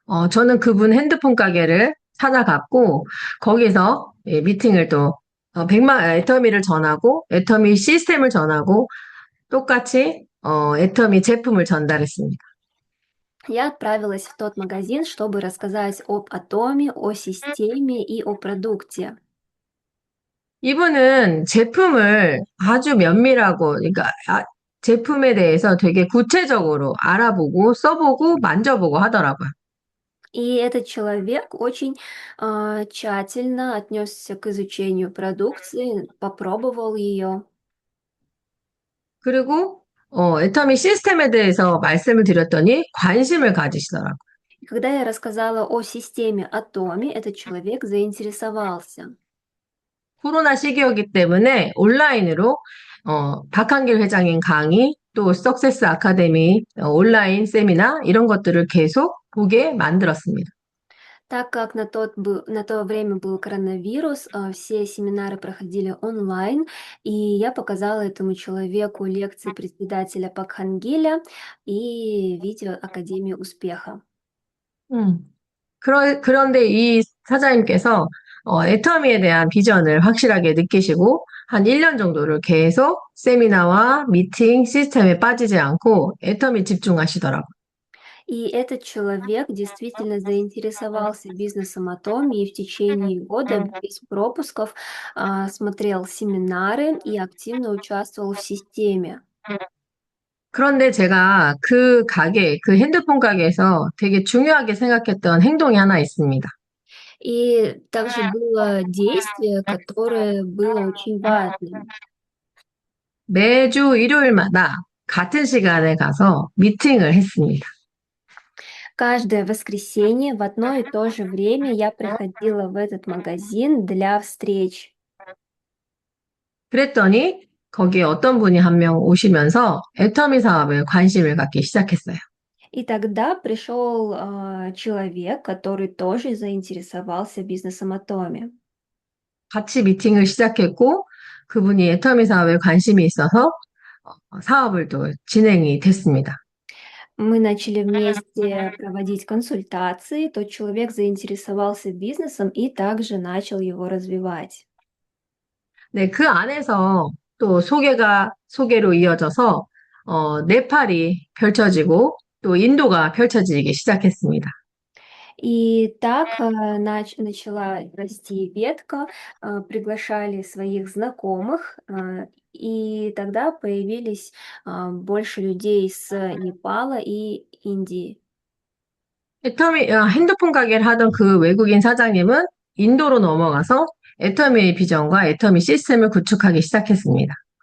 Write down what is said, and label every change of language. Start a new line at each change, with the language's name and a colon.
Korean: 저는 그분 핸드폰 가게를 찾아갔고 거기서 미팅을 또 100만 애터미를 전하고 애터미 시스템을 전하고 똑같이 애터미 제품을 전달했습니다.
Russian: Я отправилась в тот магазин, чтобы рассказать об атоме, о системе и о продукте.
Korean: 이분은 제품을 아주 면밀하고 그러니까 제품에 대해서 되게 구체적으로 알아보고 써보고 만져보고 하더라고요.
Russian: И этот человек очень тщательно отнесся к изучению продукции, попробовал ее.
Korean: 그리고 애터미 시스템에 대해서 말씀을 드렸더니 관심을 가지시더라고요.
Russian: И когда я рассказала о системе Atomi, этот человек заинтересовался.
Korean: 코로나 시기였기 때문에 온라인으로 박한길 회장님 강의, 또 석세스 아카데미 온라인 세미나 이런 것들을 계속 보게 만들었습니다.
Russian: Так как на то время был коронавирус, все семинары проходили онлайн, и я показала этому человеку лекции председателя Пакхангиля и видео Академии успеха.
Korean: 그런데 이 사장님께서 애터미에 대한 비전을 확실하게 느끼시고 한 1년 정도를 계속 세미나와 미팅 시스템에 빠지지 않고 애터미 집중하시더라고요.
Russian: И этот человек действительно заинтересовался бизнесом Atomy и в течение года без пропусков смотрел семинары и активно участвовал в системе.
Korean: 그런데 제가 그 가게, 그 핸드폰 가게에서 되게 중요하게 생각했던 행동이 하나 있습니다.
Russian: И также было действие, которое было очень важным.
Korean: 매주 일요일마다 같은 시간에 가서 미팅을 했습니다.
Russian: Каждое воскресенье в одно и то же время я приходила в этот магазин для встреч.
Korean: 그랬더니 거기에 어떤 분이 한 명 오시면서 애터미 사업에 관심을 갖기 시작했어요.
Russian: И тогда пришел человек, который тоже заинтересовался бизнесом Atomy.
Korean: 같이 미팅을 시작했고 그분이 애터미 사업에 관심이 있어서 사업을 또 진행이 됐습니다.
Russian: Мы начали вместе проводить консультации, тот человек заинтересовался бизнесом и также начал его развивать.
Korean: 네, 그 안에서 또 소개로 이어져서 네팔이 펼쳐지고 또 인도가 펼쳐지기 시작했습니다.
Russian: И так начала расти ветка, приглашали своих знакомых, и тогда появились больше людей с Непала и Индии.
Korean: 핸드폰 가게를 하던 그 외국인 사장님은 인도로 넘어가서 애터미의 비전과 애터미 시스템을 구축하기 시작했습니다.